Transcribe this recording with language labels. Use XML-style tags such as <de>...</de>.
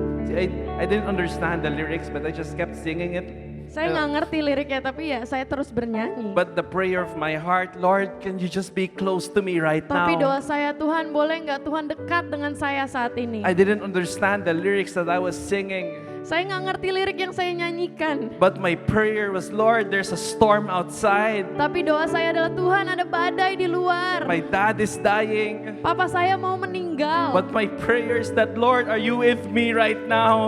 <en>See, I didn't understand the lyrics, but I just kept singing it.</en> <id>Saya nggak ngerti liriknya, tapi ya saya terus bernyanyi.</id> <en>But the prayer of my heart, Lord, can you just be close to me right</en> <id>Tapi</id> <en>now?</en> <id>doa saya, Tuhan boleh nggak Tuhan dekat dengan saya saat ini?</id> <en>I didn't understand the lyrics that I was singing.</en> <id>Saya nggak ngerti lirik yang saya nyanyikan.</id> <en>But my prayer was, Lord, there's a storm outside.</en> <id>Tapi doa saya adalah Tuhan ada badai di luar.</id> <en>My dad is dying.</en> <id>Papa saya mau meninggal.</id> <en>But my prayer is that, Lord, are you with me right now?</en>